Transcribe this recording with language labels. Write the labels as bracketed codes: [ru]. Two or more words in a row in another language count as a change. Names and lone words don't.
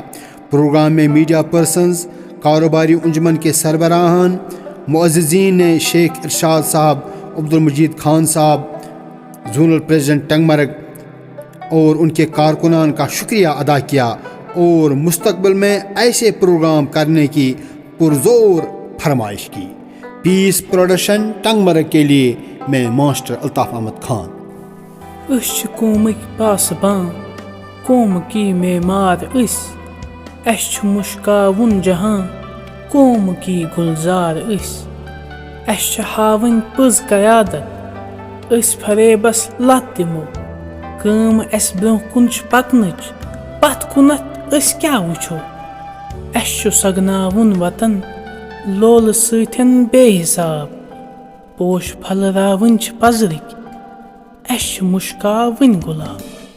[ur] پروگرام میں میڈیا پرسنز، کاروباری انجمن کے سربراہان، معززین نے شیخ ارشاد صاحب، عبدالمجید خان صاحب، زونل پریزیڈنٹ ٹنگ مرگ اور ان کے کارکنان کا شکریہ ادا کیا اور مستقبل میں ایسے پروگرام کرنے کی پرزور فرمائش کی. پیس پروڈکشن ٹنگ مرگ کے لیے میں ماسٹر الطاف احمد خان. [ks] أسۍ چھِ قومٕکۍ پاسبان قومٕکی معمار أسۍ اَسہِ چھُ مُشکاوُن جہاں قومٕکی گُلزار أسۍ اَسہِ چھِ ہاوٕنۍ پٔز قیادت أسۍ فریبس لت دِمو کٲم اَسہِ برٛونٛہہ کُن چھِ پکنٕچ پتھ کُنتھ أسۍ کیٛاہ وٕچھو اَسہِ چھُ سگناوُن وطن لولہٕ سۭتٮ۪ن بے حساب پوش پھلراوٕنۍ چھِ پزرٕکۍ اَسہِ چھِ مُشکاوٕنۍ گُلاب.